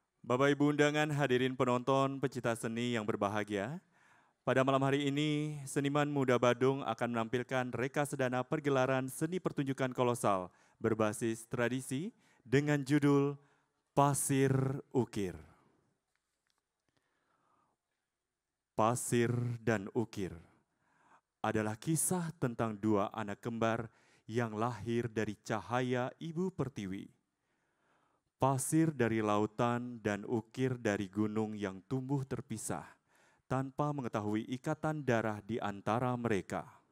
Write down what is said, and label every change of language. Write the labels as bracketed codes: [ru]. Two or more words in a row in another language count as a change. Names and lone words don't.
[id] Bapak Ibu undangan, hadirin penonton, pecinta seni yang berbahagia. Pada malam hari ini, seniman muda Badung akan menampilkan reka sedana pergelaran seni pertunjukan kolosal berbasis tradisi dengan judul Pasir Ukir. Pasir dan Ukir adalah kisah tentang dua anak kembar yang lahir dari cahaya Ibu Pertiwi. Pasir dari lautan dan ukir dari gunung yang tumbuh terpisah, tanpa mengetahui ikatan darah di antara mereka.